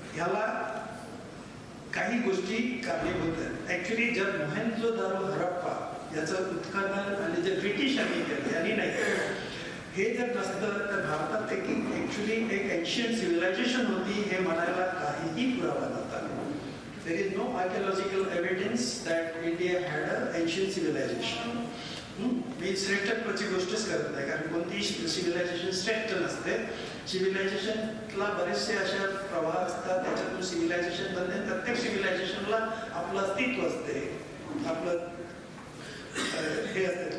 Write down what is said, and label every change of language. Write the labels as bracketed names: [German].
[Marathi] ह्याला काही गोष्टी कारणीभूत आहेत. ऍक्च्युली जर मोहेंजोदारो हरप्पा याचं उत्खनन आणि जे ब्रिटिशांनी केलं यांनी नाही, हे जर नसतं तर भारतात ऍक्च्युली एक एन्शियंट सिव्हिलायझेशन होती हे म्हणायला काहीही पुरावा नव्हता. [English] There is no archaeological evidence that India had an ancient civilization. [Marathi] मी श्रेष्ठत्वाची गोष्टच करत नाही, कारण कोणतीही सिव्हिलायझेशन श्रेष्ठ नसते. सिव्हिलायझेशनला बरेचसे अशा प्रवाह असतात, त्याच्यातून सिव्हिलायझेशन बनते. प्रत्येक सिव्हिलायझेशनला आपलं अस्तित्व असते, आपलं हे असतं.